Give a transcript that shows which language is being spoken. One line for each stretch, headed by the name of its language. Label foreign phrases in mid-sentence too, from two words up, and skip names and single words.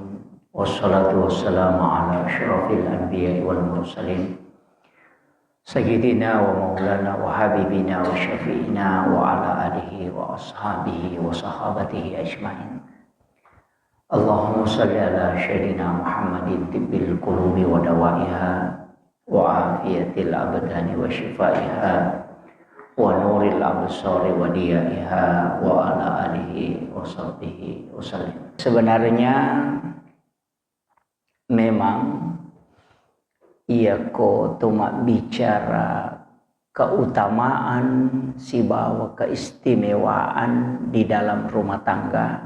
Arabic: والصلاة والسلام على أشرف الأنبياء والمرسلين سيدنا ومولانا وحبيبنا وشفيعنا وعلى آله وأصحابه وصحابته أجمعين. اللهم صل على سيدنا محمد طب القلوب ودوائها وعافية الأبدان وشفائها ونور الأبصار وضيائها وعلى آله وصحبه وسلم.
Indonesian: Sebenarnya memang ia cuma bicara keutamaan si bawa keistimewaan di dalam rumah tangga.